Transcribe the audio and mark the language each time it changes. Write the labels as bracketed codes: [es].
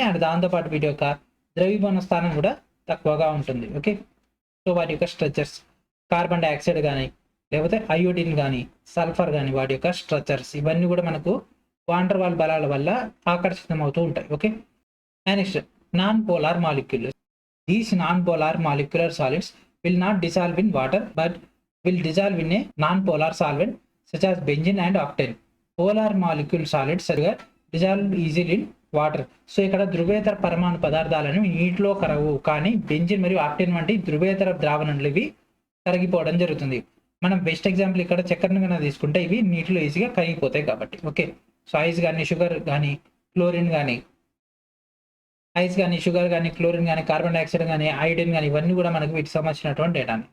[te] And దాంతో పాటు వీటి యొక్క ద్రవీభవన స్థానం కూడా తక్కువగా ఉంటుంది. ఓకే. సో, వాటి యొక్క స్ట్రక్చర్స్ కార్బన్ డయాక్సైడ్ గాని లేకపోతే అయోడిన్ గాని, సల్ఫర్ గాని వాటి యొక్క స్ట్రక్చర్స్ ఇవన్నీ కూడా మనకు వాండర్ వాల్ బలాల వల్ల ఆకర్షితం అవుతూ ఉంటాయి. Okay. And next non polar molecule. [en] These non polar molecular solids will not dissolve in water but will dissolve in a non-polar solvent such as benzene and octane. Polar molecule solids dissolve easily in water. [te] So ఇక్కడ ధృవేతర పరమాణు పదార్థాలను నీటిలో కరగవు, కానీ benzene మరియు octane వంటి ధృవేతర ద్రావణాలు ఇవి కరిగిపోవడం జరుగుతుంది. మనం బెస్ట్ ఎగ్జాంపుల్ ఇక్కడ చక్కెరను కన్నా తీసుకుంటే ఇవి నీటిలో ఈజీగా కరిగిపోతాయి కాబట్టి. ఓకే, సో ఐస్ కానీ షుగర్ కానీ క్లోరిన్ కానీ ఐస్ కానీ షుగర్ కానీ క్లోరిన్ కానీ కార్బన్ డైఆక్సైడ్ కానీ ఐడిన్ కానీ ఇవన్నీ కూడా మనకు వీటికి సంబంధించినటువంటి డేటాని.